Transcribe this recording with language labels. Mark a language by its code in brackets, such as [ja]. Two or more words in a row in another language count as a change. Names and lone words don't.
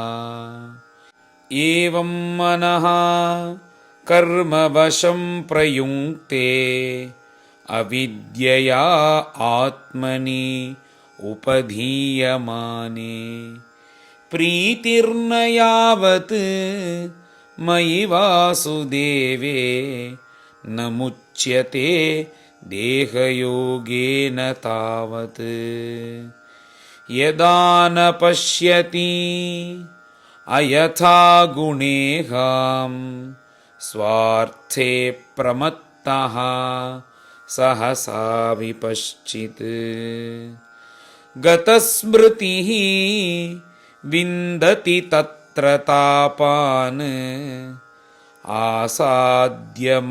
[sa] ఏవం మనః కర్మవశం ప్రయుక్తే అవిద్యయా ఆత్మని ఉపధీయమానే. ప్రీతిర్న యావత్ మయి వాసుదేవే న ముచ్యతే దేహయోగేన తావత్. यदा न पश्यति अयथा गुणेहां स्वार्थे प्रमत्तः सहसा विपश्चित् गतस्मृतिः विन्दति तत्र तापान् आसाद्य